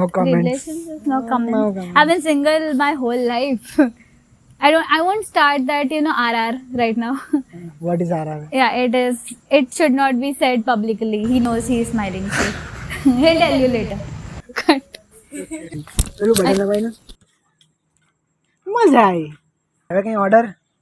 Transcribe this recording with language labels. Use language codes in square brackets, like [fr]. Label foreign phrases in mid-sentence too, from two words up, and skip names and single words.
[en] No comments. relationships. No comments. No comments. I've been single my whole life. I won't start that, RR right now. What is RR? Yeah, it should not be said publicly. He knows he is smiling. So he'll tell you later. Cut. [hi] चलो बढ़िया भाई ना मजा आई [gu] હવે કઈ ઓર્ડર